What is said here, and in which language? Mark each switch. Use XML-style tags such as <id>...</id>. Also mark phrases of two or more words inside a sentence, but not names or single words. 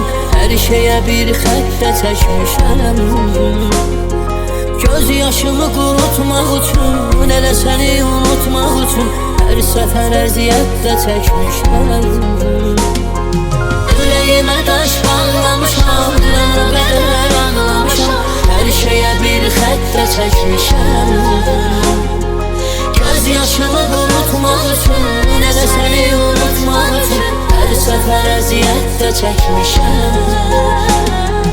<az>Her şeye bir xəttə çəkmişəm. Göz yaşımı qurutmaq üçün, elə səni unutmaq üçün hər səfər əziyyət də çəkmişəm.</az> <tr>Yüreğime taş bağlamışam, dünen o kadar ağlamışam.</tr> <az>Her şeye bir xəttə çəkmişəm. Göz yaşımı qurutmaq üçün, elə səni unutmaq üçün hər səfər əziyyət də çəkmişəm.</az>